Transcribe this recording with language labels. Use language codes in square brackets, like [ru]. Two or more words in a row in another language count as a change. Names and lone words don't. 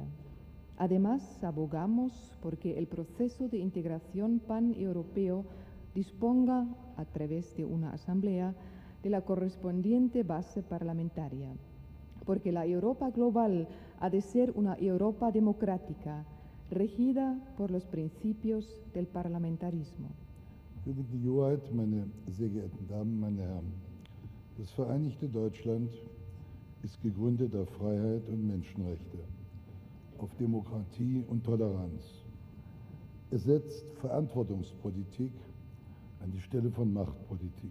[es] Además, abogamos porque el proceso de integración paneuropeo disponga, a través de una asamblea, de la correspondiente base parlamentaria, porque la Europa global ha de ser una Europa democrática, regida por los principios del parlamentarismo. [de] Königliche Hoheit, meine sehr geehrten Damen, meine Herren, das Vereinigte Deutschland ist gegründet auf Freiheit und Menschenrechte, auf Demokratie und Toleranz. Es setzt Verantwortungspolitik an die Stelle von Machtpolitik.